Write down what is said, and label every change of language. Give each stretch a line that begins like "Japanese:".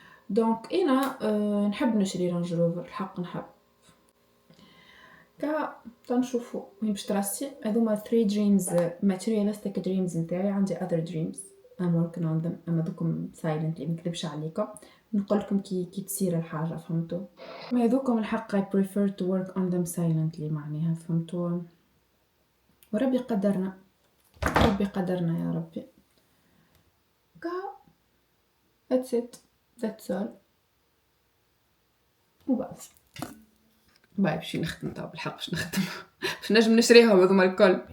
Arabic: دونك انا نحب نشري رانج روفر الحق نحب تنشوفوا وين باش تراسي. هذوما 3 دريمز
English: materialistic dreams
Arabic: نتاعي. عندي
English: other dreams I'm working on them
Arabic: اما دوكم
English: silently
Arabic: ما نكذبش عليكم نقول لكم كي تصير الحاجه فهمتوا. ما هذوكم الحق
English: I prefer to work on them silently
Arabic: معناها فهمتوا. وربي قدرنا يا ربي.
English: that's it that's all
Arabic: وبس. باي بشي نخدم توا بالحق باش نخدم باش نجم نشريهم هذوما الكل.